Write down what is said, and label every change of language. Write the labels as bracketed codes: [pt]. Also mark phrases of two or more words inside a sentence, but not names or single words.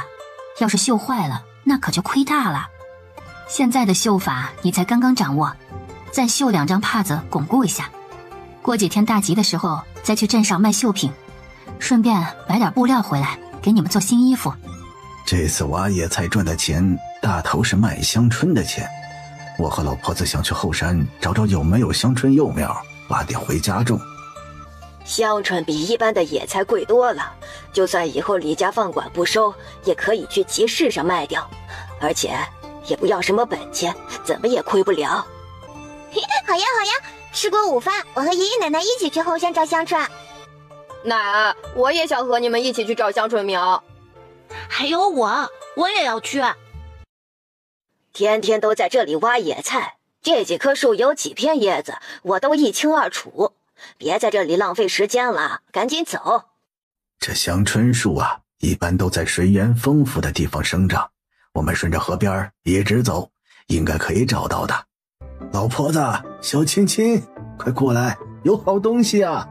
[zh] 要是繡壞了，那可就虧大了。現在的繡法你才剛剛掌握，再繡2張帕子鞏固一下，過幾天大吉的時候再去鎮上賣繡品， 順便買點布料回來，給你們做新衣服。這次挖野菜賺的錢，大頭是賣香椿的錢。我和老婆子想去後山找找有沒有香椿幼苗，挖点回家種。香椿比一般的野菜貴多了，就算以後李家放管不收，也可以去集市上賣掉，而且也不要什麼本钱，怎么也亏不了。好呀好呀，吃过午饭，我和爷爺奶奶一起去後山找香椿。奶，我也想和你們一起去找香椿苗。還有我也要去。天天都在這裡挖野菜，這幾棵樹有幾片葉子，我都一清二楚。別在這裡浪費時間了，趕緊走。這香椿樹啊，一般都在水源豐富的地方生長。我們順着河邊一直走，應該可以找到的。老婆子，小親親，快過來，有好東西啊！